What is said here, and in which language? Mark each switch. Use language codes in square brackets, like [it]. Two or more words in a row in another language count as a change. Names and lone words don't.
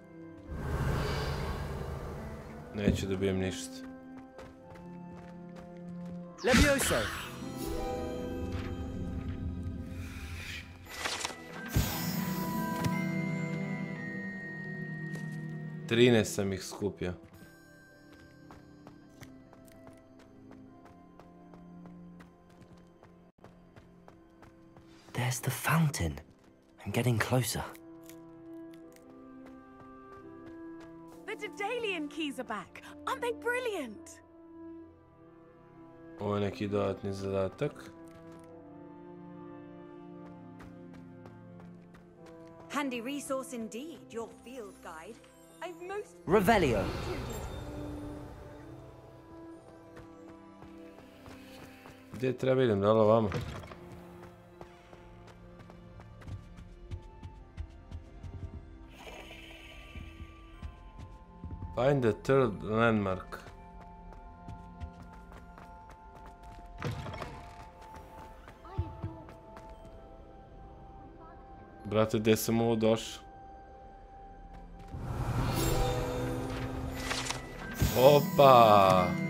[hr] Neću dobijem ništa. Levioso. Trinaest sam ih skupio. [en] There's the fountain. I'm getting closer. The Daedalian keys are back. Aren't they brilliant? [hr] Ovo je neki dodatni zadatak. [en] Handy resource indeed, your field guide. I've most Revelio. [hr] Gdje treba idem, da li ovamo? [en] Find the third landmark. [hr] Brate, gdje sam ovo došao? Opa!